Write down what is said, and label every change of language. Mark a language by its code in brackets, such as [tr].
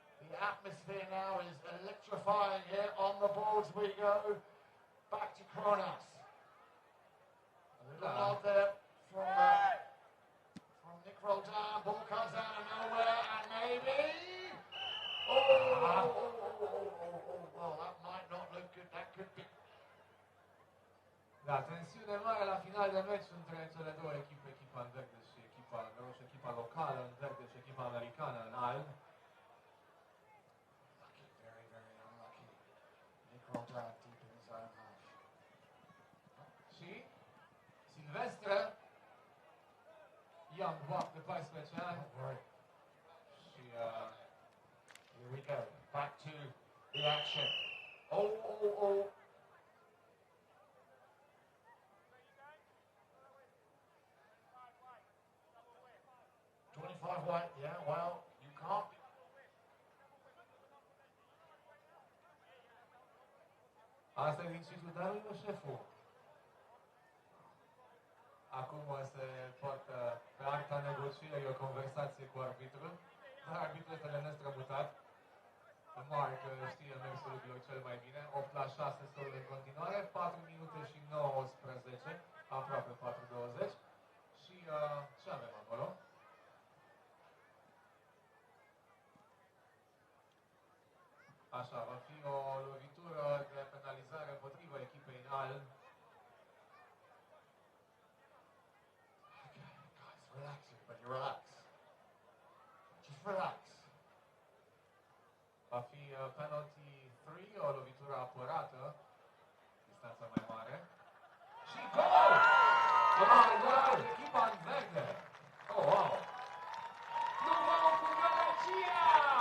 [en] The atmosphere now is electrifying here. On the boards we go. Back to Kronos. A little nod there from Nick Roldan. Ball comes out of nowhere and maybe... Well, that might not look good. That could be... [ro] Da, tensiune mare la final de meci între cele două echipe, echipa în verde și echipa în roșu, echipa locală în verde și echipa americană în alb. [en] Lucky, very, very unlucky. Nick Roldan deep in his own half. [ro] Și Silvestre, [en] young buck [ro] de 14 ani. Și [en] here we go. Back to the action. Oh. 25 white, yeah, well, you can't. [ro] Asta e din ciclu, dar nu șeful. Acum se poartă pe arta negocierii o conversație cu arbitrul, dar arbitrul este nestrămutat. Mare că știe mersul lucrurilor cel mai bine. 8-6 scorul în continuare, 4 minute și 19, aproape 4-20. Și ce avem acolo? Așa, va fi o lovitură de penalizare împotriva echipei NAL. [en] Okay, guys, relax everybody, relax. Just relax. [ro] Va fi penalty 3, o lovitură apărată, distanța mai mare. Și gol! Gol! Echipa în verde! Oh, wow! Numărul cu gălăcia!